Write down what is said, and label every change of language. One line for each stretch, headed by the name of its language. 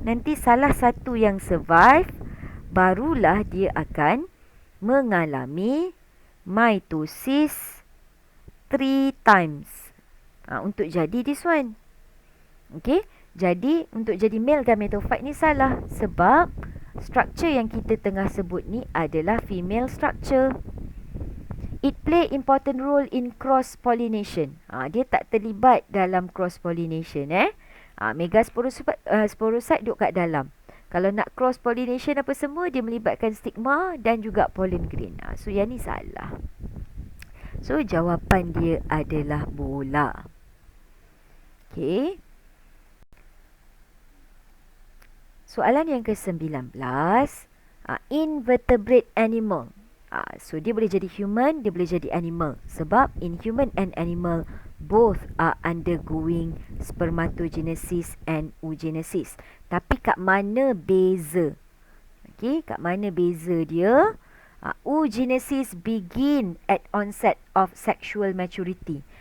Malay: Nanti salah satu yang survive, barulah dia akan mengalami mitosis
English: 3 times.
Malay: Untuk jadi
English: this one.
Malay: Okay. Jadi untuk jadi male gametophyte ni salah. Sebab struktur yang kita tengah sebut ni adalah female structure.
English: It play important role in cross pollination.
Malay: Dia tak terlibat dalam cross pollination. Megasporocyte duduk kat dalam. Kalau nak cross pollination apa semua, dia melibatkan stigma dan juga pollen grain. So yang ni salah. So jawapan dia adalah bola. Okay. Soalan yang ke-19. Invertebrate animal. So dia boleh jadi human, dia boleh jadi animal. Sebab
English: in human and animal, both are undergoing spermatogenesis and oogenesis.
Malay: Tapi kat mana beza? Okay, kat mana beza dia?
English: Oogenesis begin at onset of sexual maturity.